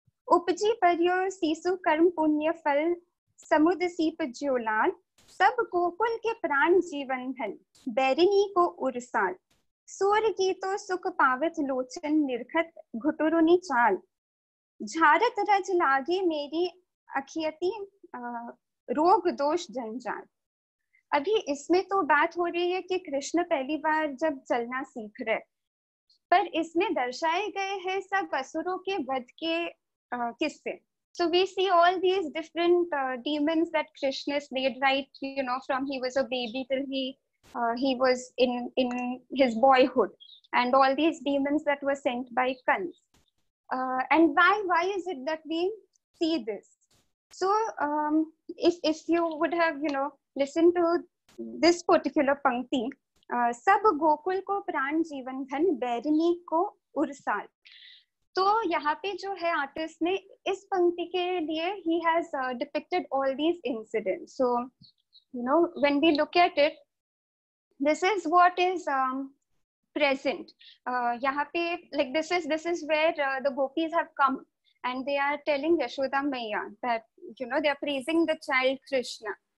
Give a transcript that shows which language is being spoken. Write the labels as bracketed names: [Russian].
[Braj] उपजी पर्यो सीसु कर्म पुण्य फल समुद्र सीप ज्योलाल सब गोकुल के प्राण जीवन धन बैरिनी को उरसाल सूर्य की तो सुख पावत लोचन निर्खत घुटुरुनी चाल झारत रज लागे मेरी अखियती रोग दोष जंजाल। [Hindi] अभी इसमें तो बात हो रही है कि कृष्ण पहली बार जब चलना सीख रहे, पर इसमें दर्शाए गए हैं सब असुरों के वध के किस्से. [English] So we see all these different demons that Krishna slayed, right? From he was a baby till he was in his boyhood, and all these demons that were sent by Kans. And why is it that we see this? So if you would have listened to this particular pankti, [Braj] सब गोकुल को प्राण जीवन धन बैरिनी को उरसाल. [Hindi] तो यहाँ पे जो है आर्टिस्ट ने इस पंक्ति के लिए [English] he has depicted all these incidents. So when we look at it, this is what is present. [Hindi] यहाँ पे [English] like this is where the gopis have come and they are telling Yashoda Maiya that they are praising the child Krishna.